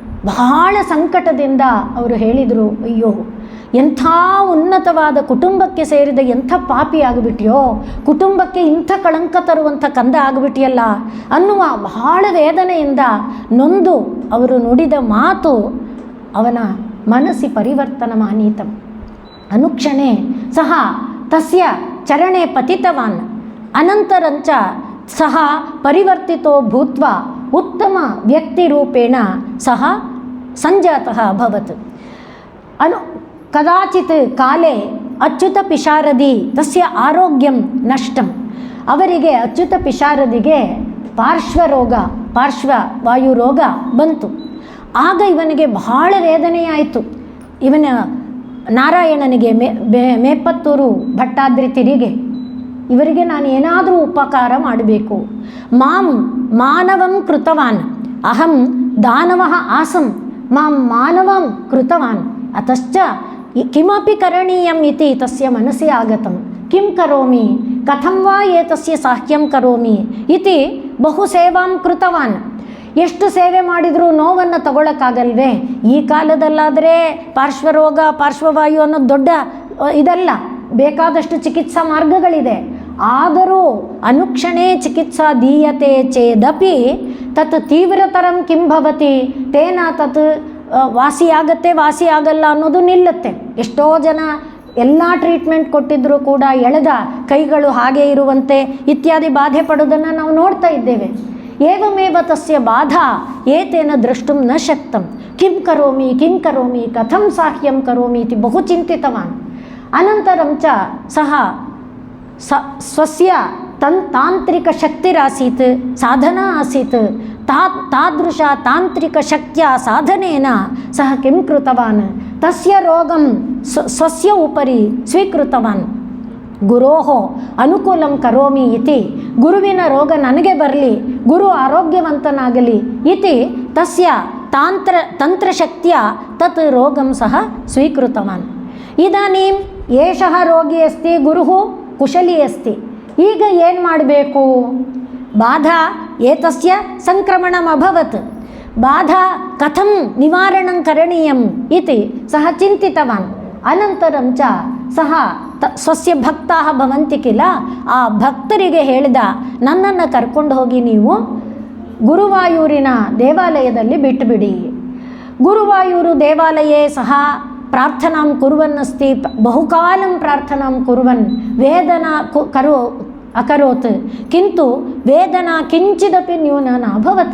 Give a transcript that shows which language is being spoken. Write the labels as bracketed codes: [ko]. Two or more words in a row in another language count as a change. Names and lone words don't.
[kn] ಬಹಳ ಸಂಕಟದಿಂದ ಅವರು ಹೇಳಿದರು, ಅಯ್ಯೋ ಎಂಥ ಉನ್ನತವಾದ ಕುಟುಂಬಕ್ಕೆ ಸೇರಿದ ಎಂಥ ಪಾಪಿ ಆಗಿಬಿಟ್ಯೋ, ಕುಟುಂಬಕ್ಕೆ ಇಂಥ ಕಳಂಕ ತರುವಂಥ ಕಂದ ಆಗಿಬಿಟ್ಟಿಯಲ್ಲ ಅನ್ನುವ ಬಹಳ ವೇದನೆಯಿಂದ ನೊಂದು ಅವರು ನುಡಿದ ಮಾತು ಅವನ [sa] ಮನಸ್ಸಿ ಪರಿವರ್ತನಮಾನೀತಂ. ಅನುಕ್ಷಣೆ ಸಹ ತಸ್ಯ ಚರಣೆ ಪತಿತವಾನ್ ಅನಂತರಂಚ ಸಹ ಪರಿವರ್ತಿತೋ ಭೂತ್ವಾ ಉತ್ತಮ ವ್ಯಕ್ತಿರೂಪೇಣ ಸಹ ಸಂಜಾತಃ ಅಭವತ್. ಕದಾಚಿತ್ ಕಾಲೇ ಅಚ್ಯುತ ಪಿಶಾರದಿ ತಸ್ಯ ಆರೋಗ್ಯಂ ನಷ್ಟಂ. [kn] ಅವರಿಗೆ ಅಚ್ಯುತ ಪಿಶಾರದಿಗೆ ಪಾರ್ಶ್ವವಾಯು ರೋಗ ಬಂತು. ಆಗ ಇವನಿಗೆ ಬಹಳ ವೇದನೆಯಾಯಿತು. ಇವನ ನಾರಾಯಣನಿಗೆ ಮೇಪತ್ತೂರು ಭಟ್ಟಾದ್ರಿ ತಿರಿಗೆ ಇವರಿಗೆ ನಾನು ಏನಾದರೂ ಉಪಕಾರ ಮಾಡಬೇಕು. [sa] ಮಾಂ ಮಾನವಂ ಕೃತವಾನ್ ಅಹಂ ದಾನವಃ ಆಸಂ ಮಾಂ ಮಾನವಂ ಕೃತವಾನ್ ಅತಶ್ಚ ಕಿಮಪಿ ಕರಣೀಯಂ ಇತಿ ತಸ್ಯ ಮನಸ್ಸಿ ಆಗತಂ. ಕಿಂ ಕರೋಮಿ ಕಥಂ ವಾ ಏತಸ್ಯ ಸಾಹ್ಯಂ ಕರೋಮಿ ಇತಿ ಬಹು ಸೇವಾಂ ಕೃತವಾನ್. [kn] ಎಷ್ಟು ಸೇವೆ ಮಾಡಿದರೂ ನೋವನ್ನು ತಗೊಳ್ಳೋಕ್ಕಾಗಲ್ವೇ? ಈ ಕಾಲದಲ್ಲಾದರೆ ಪಾರ್ಶ್ವರೋಗ ಪಾರ್ಶ್ವವಾಯು ಅನ್ನೋದು ದೊಡ್ಡ ಇದಲ್ಲ, ಬೇಕಾದಷ್ಟು ಚಿಕಿತ್ಸಾ ಮಾರ್ಗಗಳಿದೆ. [sa] ಆದರೂ ಅನುಕ್ಷಣೇ ಚಿಕಿತ್ಸಾ ದೀಯತೆ ಚೇದಪಿ ತತ್ ತೀವ್ರತರಂ ಕಿಂ ಭವತಿ ತೇನ ತತ್ [kn] ವಾಸಿ ಆಗಲ್ಲ ಅನ್ನೋದು ನಿಲ್ಲುತ್ತೆ. ಎಷ್ಟೋ ಜನ ಎಲ್ಲ ಟ್ರೀಟ್ಮೆಂಟ್ ಕೊಟ್ಟಿದ್ದರೂ ಕೂಡ ಎಳೆದ ಕೈಗಳು ಹಾಗೆ ಇರುವಂತೆ ಇತ್ಯಾದಿ ಬಾಧೆ ಪಡೋದನ್ನು ನಾವು ನೋಡ್ತಾ ಇದ್ದೇವೆ. [sa] ಏವಮೇವ ತಸ್ಯ ಬಾಧಾ ಏತೇನ ದ್ರಷ್ಟುಂ ನ ಶಕ್ತಂ. ಕಿಂ ಕರೋಮಿ ಕಥಂ ಸಾಹ್ಯಂ ಕರೋಮಿ ಇತಿ ಬಹು ಚಿಂತಿತವಾನ್. ಅನಂತರಂ ಚ ಸಹ ಸ್ವಸ್ಯ ತಾಂತ್ರಿಕ ಶಕ್ತಿರಾಸೀತ್ ಸಾಧನಾ ಆಸೀತ್. ತಾದೃಶ ತಾಂತ್ರಿಕ ಶಕ್ತಿಯ ಸಾಧನೇನ ಸಹ ಕಿಂ ಕೃತವಾನ್ ತಸ್ಯ ರೋಗಂ ಸ್ವಸ್ಯ ಉಪರಿ ಸ್ವೀಕೃತವಾನ್. ಗುರೋಃ ಅನುಕೂಲಂ ಕರೋಮಿ ಇತಿ [kn] ಗುರುವಿನ ರೋಗ ನನಗೆ ಬರಲಿ, ಗುರು ಆರೋಗ್ಯವಂತನಾಗಲಿ [sa] ಇತಿ ತಸ್ಯ ತಂತ್ರಶಕ್ತಿಯ ತತ್ ರೋಗಂ ಸಹ ಸ್ವೀಕೃತವಾನ್. ಇದಾನೀಂ ಏಷಃ ರೋಗಿ ಅಸ್ತಿ, ಗುರುಃ ಕುಶಲಿ ಅಸ್ತಿ. [kn] ಈಗ ಏನು ಮಾಡಬೇಕು? [sa] ಬಾಧಾ ಏತಸ್ಯ ಸಂಕ್ರಮಣಂ ಅಭವತ್. ಬಾಧಾ ಕಥಂ ನಿವಾರಣಂ ಕರಣೀಯಂ ಇತಿ ಸಹ ಚಿಂತಿತವಾನ್. ಅನಂತರಂ ಚ ಸಹ ಸ್ವಸ್ಯ ಭಕ್ತಾಃ ಭವಂತಿ ಕಿಲ. [kn] ಆ ಭಕ್ತರಿಗೆ ಹೇಳಿದ, ನನ್ನನ್ನು ಕರ್ಕೊಂಡು ಹೋಗಿ ನೀವು ಗುರುವಾಯೂರಿನ ದೇವಾಲಯದಲ್ಲಿ ಬಿಟ್ಟುಬಿಡಿ. [sa] ಗುರುವಾಯೂರು ದೇವಾಲಯೇ ಸಹ ಪ್ರಾರ್ಥನಾಂ ಕುರ್ವನ್ನಸ್ತಿ. ಬಹುಕಾಲಂ ಪ್ರಾರ್ಥನಾಂ ಕುರ್ವನ್ ವೇದನಾ ಅಕರೋತ್ ಕಿಂತು ವೇದನಾ ಕಿಂಚಿದಪಿ ನ್ಯೂನ ಅಭವತ್.